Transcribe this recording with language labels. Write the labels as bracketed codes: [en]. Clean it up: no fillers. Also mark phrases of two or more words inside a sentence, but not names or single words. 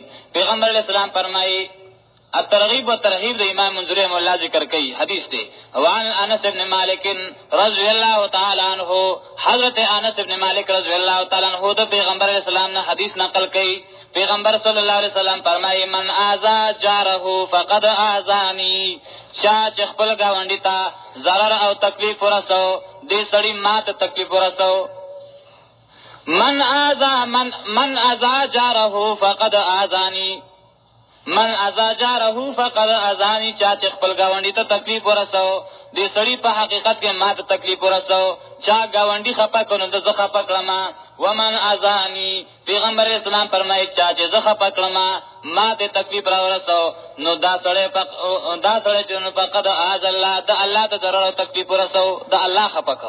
[ps] پیغمبر [ar] علیه السلام [ps] فرمایي الترغیب و ترهیب د امام منذری [ar] رحمه الله [ps] ذکر کوي، حدیث دی. [ar] وعن انس بن مالک رضی الله تعالی عنہ، [ps] حضرت انس بن مالک [ar] رضی الله تعالی عنہ [ps] د پیغمبر [ar] علیہ السلام [ps] نه حدیث نقل کوي. پیغمبر [ar] صلی الله علیه وسلم [ps] فرمایي [ar] من آذا جاره فقد آذانی، [ps] چا چې خپل ګاونډي ته ضرر او تکلیف ورسو، دې سړي ما ته تکلیف ورسو. [ar] من آذا جاره فقد آذانی، من اذا جاره فقد اذانی، [ps] چا چې خپل ګاونډي ته تکلیف ورسو، دې سړي په حقیقت کې ما ته تکلیف ورسو. چا ګاونډي خفه کړو نو زه خفه کړم. [ar] ومن اذانی، [ps] پیغمبر اسلام فرمایي چا چې زه خفه کړم ما ته تکلیف را ورسو، نو دا سړی چې نو [ar] فقد اذ الله، [ps] د الله ته ضرر او تکلیف ورسو، د الله خفه کړ.